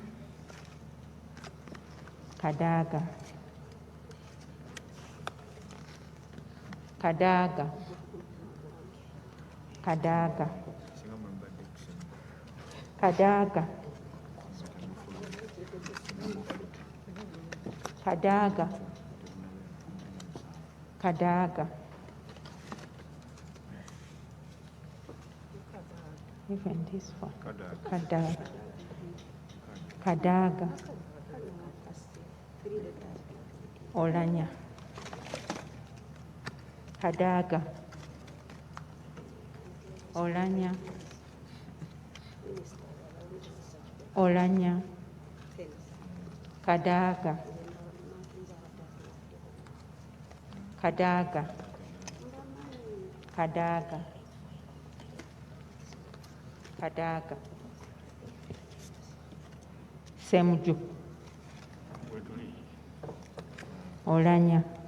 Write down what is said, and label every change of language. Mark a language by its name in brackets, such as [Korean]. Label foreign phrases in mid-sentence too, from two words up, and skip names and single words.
[English] Kadaga, Kadaga, Kadaga, Kadaga, Kadaga, Kadaga, even this one, Kadaga, Kadaga, Olanyah, Kadaga, Olanyah, Olanyah, Kadaga, Kadaga, Kadaga, Kadaga, Semuju, Olanyah,